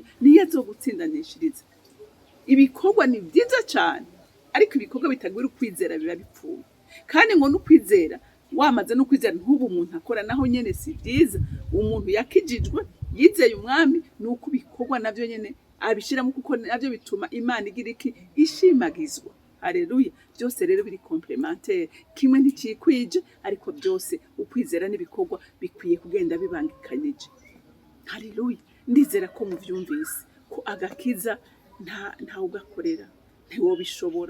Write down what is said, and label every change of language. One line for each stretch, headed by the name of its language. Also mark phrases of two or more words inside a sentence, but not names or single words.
Rundi: Niyo azogutsindanishiriza. Ibikorwa ni byiza cyane, ariko ibikorwa bitagwira ukwizera biba bipfuye. Kandi ngo n'ukwizera, wamaze n'ukwizera ntubu umuntu akora naho nyene si byiza. Umuntu yakijijwe yizeye umwami, nuko ibikorwa navyo nyene abishiramo, kuko navyo bituma Imana igira iki, ishimagizwa. Haleluya. Byose rero biri complementaire, kimwe ntikikwije, ariko byose ukwizera n'ibikorwa bikwiye kugenda bibangikanije. Haleluya. Ndizera ko muvyumvise ko agakiza nta ugakorera, ntiwo bishobora.